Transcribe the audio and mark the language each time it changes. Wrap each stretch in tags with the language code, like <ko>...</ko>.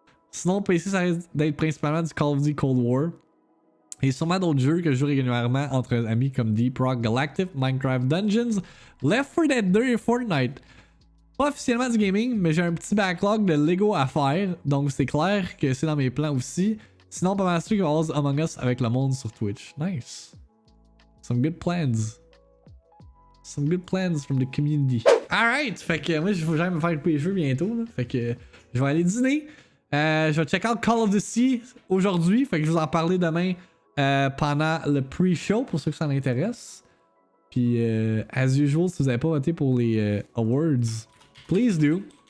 <fr>Sinon, PC, ça risque d'être principalement du Call of Duty Cold War. Et sûrement d'autres jeux que je joue régulièrement entre amis comme Deep Rock Galactic, Minecraft Dungeons, Left 4 Dead 2 et Fortnite. Pas officiellement du gaming, mais j'ai un petit backlog de Lego à faire, donc c'est clair que c'est dans mes plans aussi. Sinon, pas mal sûr qu'il va y avoir Among Us avec le monde sur Twitch.</fr> <en>Nice. Some good plans. Some good plans from the community.</en> <fr>Alright, fait que moi, je vais jamais me faire couper les jeux bientôt, là. Fait que je vais aller dîner. Je vais</fr> <en>check out</en> <fr>Call of Duty aujourd'hui, fait que je vais vous en parler demain pendant le pre-show pour ceux que ça intéresse. Puis,</fr> <en>as usual,</en> <fr>si vous n'avez pas voté pour les awards,</fr> <en>please do.</en>